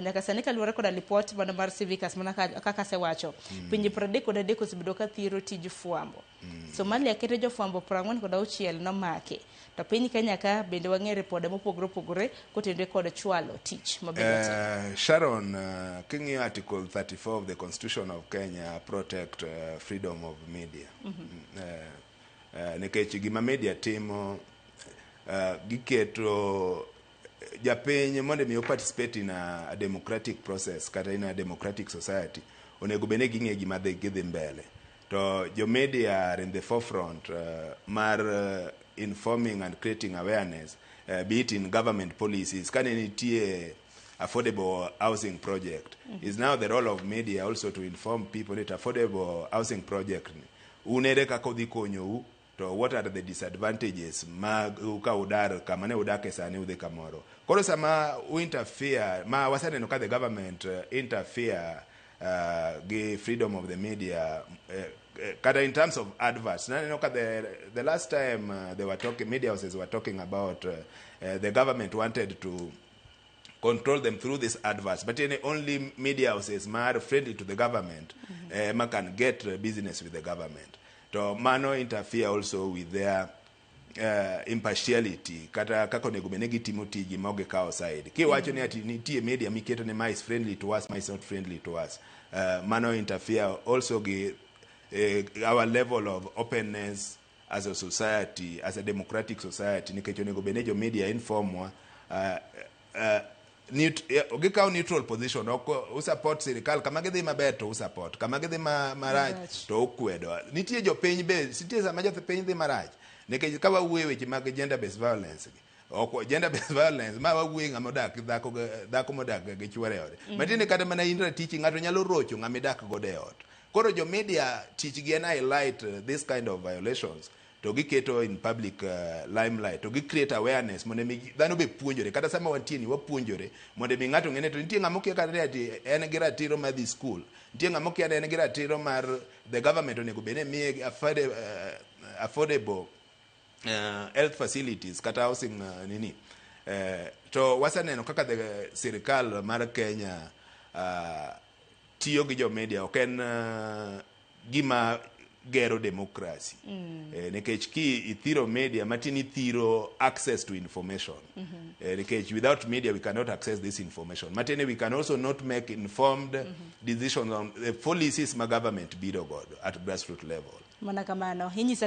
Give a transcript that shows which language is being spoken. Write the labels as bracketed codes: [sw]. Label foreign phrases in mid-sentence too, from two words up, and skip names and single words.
[luo] Nyaka sani kaluwore koda lipot mano mar Civicus mana kaka sewacho. Pinje 33 osebedo ka thiro tij fwambo. Somalia keto jofwambo 46 nomake. To piny Kenya ka bende wang'e ripode mopogore kotende kod chwalo tich mabedo. [en] Sharon, king'iyo Article 34 of the Constitution of Kenya protect freedom of media. [luo] Nikech gima media timo giketo japiny mondo mi [en] participate in a democratic process [luo] kata [en] in a democratic society [luo] onego bene ging'e gima gidhi mbele. To jo [en] media are in the forefront mar informing and creating awareness, be it in government policies. [luo] Kane nitie [en] affordable housing project. Is now the role of media also to inform people that affordable housing project [luo] unere kako dhi konyou, [en] to what are the disadvantages [luo] mag ka udar kama ne udake sani udhi kamoro. Koro sama [en] interfere [luo] ma wasaneno ka [en] the government interfere gi freedom of the media kata in terms of adverts. [luo] Naneno ka [en] the last time they were talking, media houses were talking about the government wanted to control them through these adverts, but only media houses are friendly to the government can get business with the government. [luo] To mano [en] interfere also with their impartiality [luo] kata kako nego benegi timo tiji moge kao side. Kiwacho ni ati nitie media miketo ne ma [en] is friendly to us, [luo] ma [en] is not friendly to us. Mano interfere also with our level of openness as a society, as a democratic society. [luo] Nikech onego benejo media informwa gikaw [en] neutral position. [luo] Usupport Sirkal kama gidhi maber to usupport, kama gidhi marach to ukwedo. Nitie jopiny be nitie sama jopiny dhi marach nikech ka wawuoyo weche mag [en] gender based violence gender based violence [luo] ma wawuoyo ng'ama odak dhako modak gi chwore ode matinde kata mana in ratich ng'ato nyalo rocho ng'ama idak godo e ot. Koro jo media tichgi en [en] highlight this kind of violations [luo] to giketo [en] in public limelight to create awareness mondo [luo] dhano be puonjore kata sama wantie ni wapuonjore mondo mi ng'ato ng'ene to nitie ng'ama okia kata ati en gi ratiro mar dhi school, nitie ng'ama okia en gi ratiro mar [en] the government [luo] onego bene miye [en] affordable health facilities [luo] kata housing to wasaneno kaka the Sirkal mar Kenya tiyo gi jo media ok en gima gero democracy. Nikech ki ithiro media matin ithiro access to information. [en] Nikech without media we cannot access this information. Matene we can also not make informed decisions on the policies ma government [luo] biro godo [en] at grassroots level. [luo] Mana kamano